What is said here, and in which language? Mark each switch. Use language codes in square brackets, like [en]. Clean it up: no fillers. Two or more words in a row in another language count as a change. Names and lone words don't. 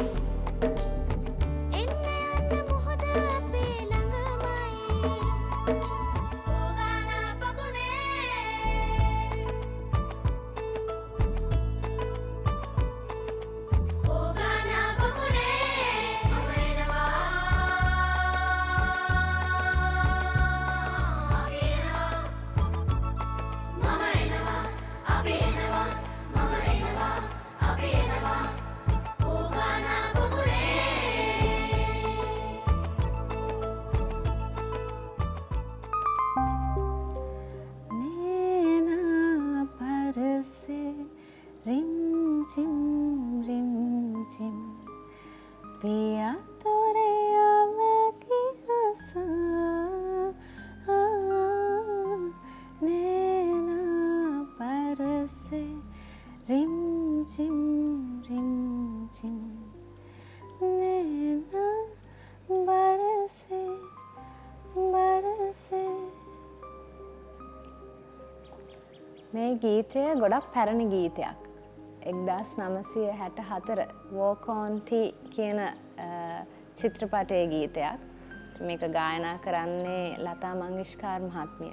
[si] එන්න යන්න මුහුද අපේ ළඟමයි ඕගානා පගුනේ ඕගානා පගුනේ මම එනවා අපි එනවා මම එනවා අපි එනවා මම එනවා අපි එනවා ඕගානා පගුනේ [hi] नैना बरसे रिमझिम रिमझिम पिया तोरे आवेगी आसा नैना बरसे रिमझिम रिमझिम नैना बरसे बरसे [si] මේ ගීතය ගොඩක් පැරණි ගීතයක්. 1964 Walk on Tea කියන චිත්‍රපටයේ ගීතයක්. මේක ගායනා කරන්නේ ලතා මංගেশකර් මහත්මිය.